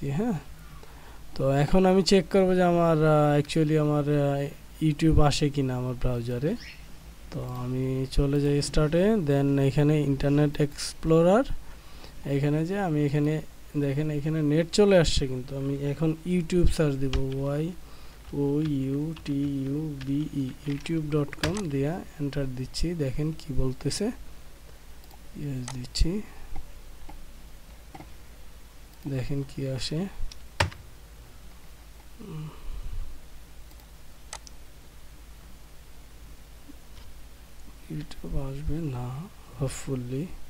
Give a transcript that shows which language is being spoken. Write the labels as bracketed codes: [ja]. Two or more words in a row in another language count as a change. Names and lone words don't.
[bn] হ্যাঁ, তো এখন আমি চেক করবো যে আমার অ্যাকচুয়ালি আমার ইউটিউব আসে কিনা আমার ব্রাউজারে। তো আমি চলে যাই স্টার্টে, দেন এখানে ইন্টারনেট এক্সপ্লোরার, এখানে যে আমি এখানে দেখেন এখানে নেট চলে আসছে, কিন্তু আমি এখন ইউটিউব সার্চ দিব, YOUTUBE youtube.com দিয়া এন্টার দিচ্ছি। দেখেন কি বলতেছে, ইয়েস দিচ্ছি, দেখেন কি আসে। ইউটিউব আসবে না হোপফুলি।